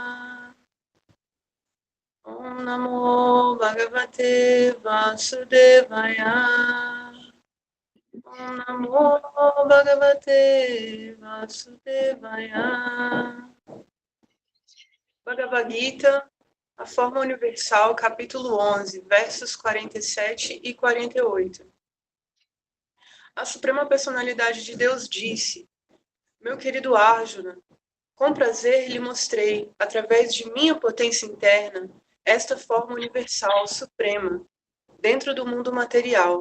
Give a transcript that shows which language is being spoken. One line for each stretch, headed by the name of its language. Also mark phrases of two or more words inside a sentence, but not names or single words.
Sanskrit: Om Namo Bhagavate Vasudevaya. Om Namo Bhagavate Vasudevaya.
Portuguese: Bhagavad Gita, a Forma Universal, capítulo 11, versos 47 e 48. A Suprema Personalidade de Deus disse: meu querido Arjuna, com prazer lhe mostrei, através de minha potência interna, esta forma universal suprema, dentro do mundo material.